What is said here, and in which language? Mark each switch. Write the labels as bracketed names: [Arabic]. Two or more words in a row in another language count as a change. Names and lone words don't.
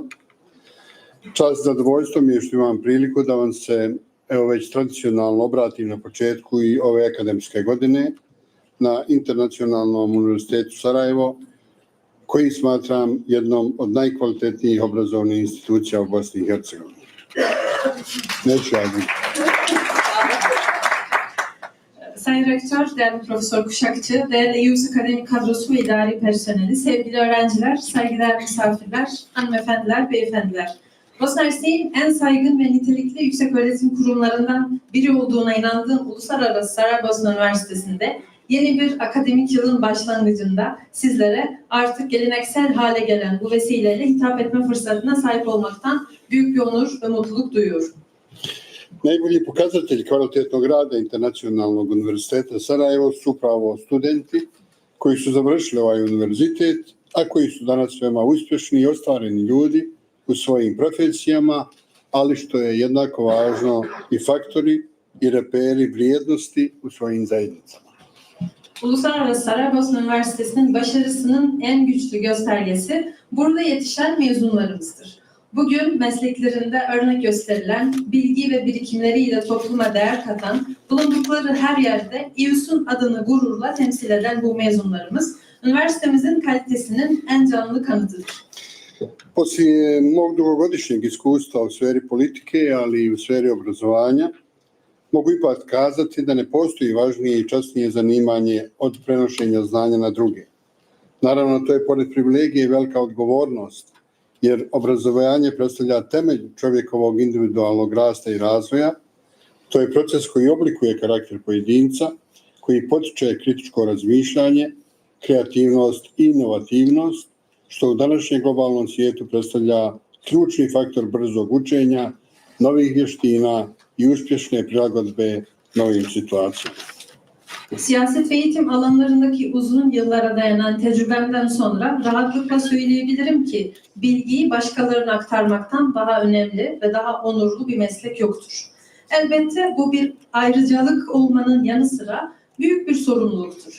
[Bosnian] Čast, zadovoljstvo mi je što imam priliku da vam se već tradicionalno obratim na početku i ove akademske godine na Internacionalnom univerzitetu Sarajevo, koji smatram jednom od najkvalitetnijih obrazovnih institucija u Bosni i Hercegovini. Neću javiti. [Turkish] Sayın Rektör, değerli Profesör Kuşakçı, değerli İUS Akademik Kadrosu ve idari personeli, sevgili öğrenciler, saygıdeğer misafirler, hanımefendiler, beyefendiler. Bosna Hersek'in en saygın ve nitelikli yükseköğretim kurumlarından biri olduğuna inandığım Uluslararası Saraybosna Üniversitesi'nde yeni bir akademik yılın başlangıcında sizlere artık geleneksel hale gelen bu vesileyle hitap etme fırsatına sahip olmaktan büyük bir onur ve mutluluk duyuyorum. [Bosnian] Najbolji pokazatelj kvalitetnog rada Internacionalnog univerziteta Sarajevo su upravo studenti koji su završili ovaj univerzitet, a koji su danas veoma uspješni i ostvareni ljudi u svojim profesijama, ali što je jednako važno i faktori i reperi vrijednosti u svojim zajednicama. [Turkish] Uluslararası Saraybosna Üniversitesi'nin başarısının en güçlü göstergesi burada yetişen mezunlarımızdır. Bugün mesleklerinde örnek gösterilen, bilgi ve birikimleriyle topluma değer katan, bulundukları her yerde İUS'un adını gururla temsil eden bu mezunlarımız, üniversitemizin kalitesinin en canlı kanıtıdır. [Bosnian] Poslije mog dugogodišnjeg iskustva u sferi politike, ali i u sferi obrazovanja, mogu ipak kazati da ne postoji važnije i časnije zanimanje od prenošenja znanja na druge. Naravno, to je pored privilegije velika odgovornost, jer obrazovanje predstavlja temelj čovjekovog individualnog rasta i razvoja. To je proces koji oblikuje karakter pojedinca, koji potiče kritičko razmišljanje, kreativnost i inovativnost, što u današnjem globalnom svijetu predstavlja ključni faktor brzog učenja, novih vještina i uspješne prilagodbe novim situacijama. [Turkish] Siyaset ve eğitim alanlarındaki uzun yıllara dayanan tecrübemden sonra rahatlıkla söyleyebilirim ki bilgiyi başkalarına aktarmaktan daha önemli ve daha onurlu bir meslek yoktur. Elbette bu bir ayrıcalık olmanın yanı sıra büyük bir sorumluluktur.